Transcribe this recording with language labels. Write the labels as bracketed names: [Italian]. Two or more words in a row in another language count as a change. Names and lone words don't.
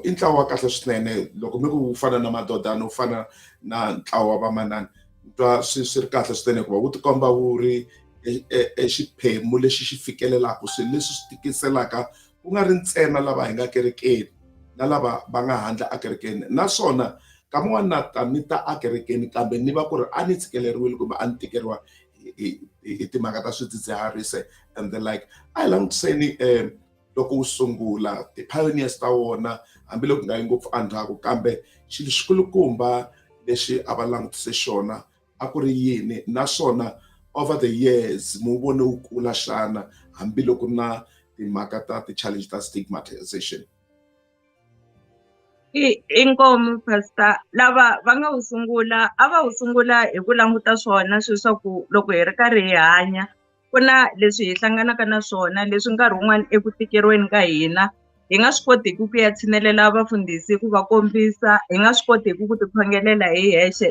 [Tsonga] I ntlawa wa kahle swinene loko mi ku fana na madodana, u fana na ntlawa wa vamanana, twa swi ri kahle swinene ku va wu tikomba wu ri xiphemu lexi xi fikelelaka swilo leswi swi tikiselaka ku nga ri ntsena lava hi nga kerekeni na lava va nga handle a kerekeni. Naswona kama n'wana ni ta a kerekeni, kambe ni va ku ri a ni tshikeleriwile kumbe a ni tikeriwa hi timhaka ta swidzidziharisi [English] and the like. [Tsonga] A hi langutiseni loko wu sungula ti-pioneers ta wona, hambiloko nga yi ngopfu endzhaku, kambe xilo xikulukumba lexi a va langutise xona a ku ri yini, naswona [English] over the years [Tsonga] mu vone wu kula xana hambiloko na timhaka ta ti-challenge ta stigmatization. Inkomo, Pastor, lava va nga wu sungula a va wu sungula hi ku languta swona sweswaku loko hi ri karhi hi hanya ku na leswi hi hlanganaka na swona leswi nkarhi wun'wana eku tikeriweni ka hina hi nga swi kotiki ku ya tshinelela vafundhisi ku va kombisa, hi nga swi kotiki ku tiphongelela hi hexe.